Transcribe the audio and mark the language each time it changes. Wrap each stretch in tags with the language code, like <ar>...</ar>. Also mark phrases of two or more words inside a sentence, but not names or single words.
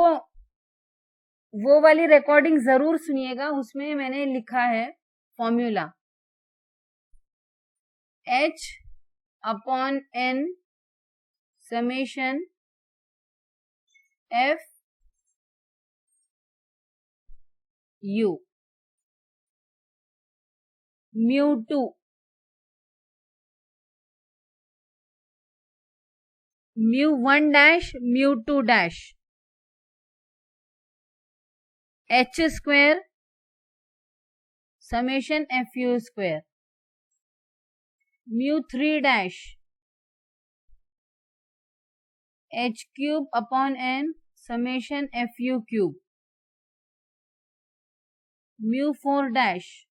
<hi>वो वाली रिकॉर्डिंग जरूर सुनिएगा, उसमें मैंने लिखा है फॉर्मूला H/N समेशन F U.</hi> <en>μ2 mu1 dash mu2 dash h square summation fu square mu3 dash h cube upon n summation fu cube mu4 dash</en>